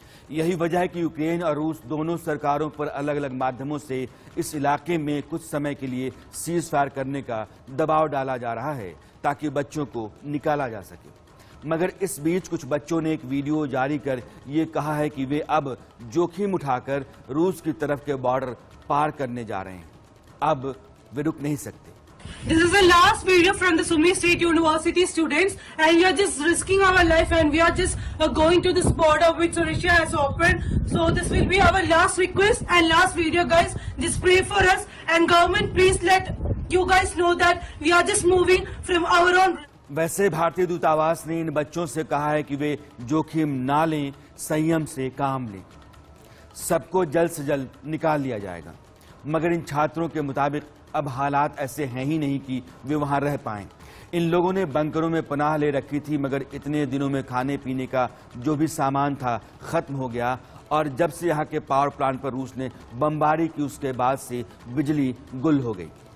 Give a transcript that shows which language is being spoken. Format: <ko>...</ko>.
<hi>यही वजह है कि यूक्रेन और रूस दोनों सरकारों पर अलग अलग माध्यमों से इस इलाके में कुछ समय के लिए सीज फायर करने का दबाव डाला जा रहा है ताकि बच्चों को निकाला जा सके। मगर इस बीच कुछ बच्चों ने एक वीडियो जारी कर ये कहा है कि वे अब जोखिम उठाकर रूस की तरफ के बॉर्डर पार करने जा रहे हैं। अब वे रुक नहीं सकते।</hi> <en>This is the last video from the Sumi State University students, and we are just risking our life, and we are just going to this border which Russia has opened. So this will be our last request and last video, guys. Just pray for us, and government, please let you guys know that we are just moving from our own.</en> <hi>वैसे भारतीय दूतावास ने इन बच्चों से कहा है कि वे जोखिम ना लें, संयम से काम लें। सबको जल्द से जल्द निकाल लिया जाएगा। मगर इन छात्रों के मुताबिक अब हालात ऐसे हैं ही नहीं कि वे वहां रह पाएं। इन लोगों ने बंकरों में पनाह ले रखी थी, मगर इतने दिनों में खाने पीने का जो भी सामान था खत्म हो गया और जब से यहाँ के पावर प्लांट पर रूस ने बमबारी की उसके बाद से बिजली गुल हो गई।</hi>